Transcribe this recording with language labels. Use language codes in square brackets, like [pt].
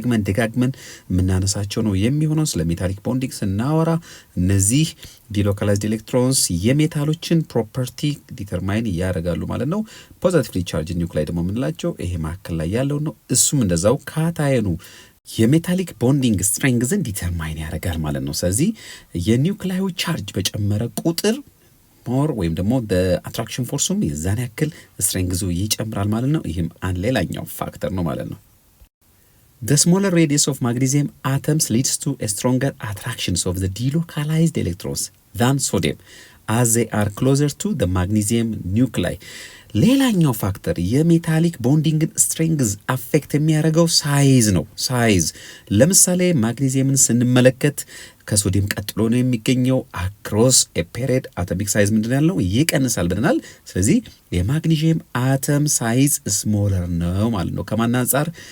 [am] ደጋግመን የምናነሳቸው ነው የሚሆነው። ስለ ሜታሊክ ቦንዲንግ ስናወራ እነዚህ ዲሎካላይዝድ ኤሌክትሮንስ የሜታሎችን ፕሮፐርቲ ዲተርማይን ያደርጋሉ ማለት ነው። ፖዚቲቭሊ ቻርጅ ኒውክላይ ደግሞ የምንላቸው ይሄ መካከል ላይ ያለው ነው። እሱም እንደዛው ካታየኑ የሜታሊክ ቦንዲንግ ስትሬንግዝን ዲተርማይን ያደርጋል ማለት ነው። ስለዚህ የኒውክላዩ ቻርጅ በጨመረ ቁጥር ሞር ወይም ደግሞ አትራክሽን ፎርሱም የዛን ያክል ስትሬንግዙ ይጨምራል ማለት ነው። [en] ይህም አንድ ሌላኛው ፋክተር ነው ማለት ነው። The smaller radius of magnesium atoms leads to a stronger attractions of the delocalized electrons than sodium as they are closer to the magnesium nuclei. [am] ሌላኛው ፋክተር የሜታሊክ ቦንዲንግን ስትሬንግዝ አፌክት የሚያደርገው ሳይዝ ነው። ሳይዝ ለምሳሌ ማግኔዚየምን ስንመለከት ከሶዲየም ቀጥሎ ነው የሚገኘው። አክሮስ ፔሪድ አቶሚክ ሳይዝ ምንድን ያለው ይቀንሳል ብለናል። ስለዚህ የማግኔዚየም አተም ሳይዝ ስሞለር ነው ማለት ነው። ከማን አንጻር?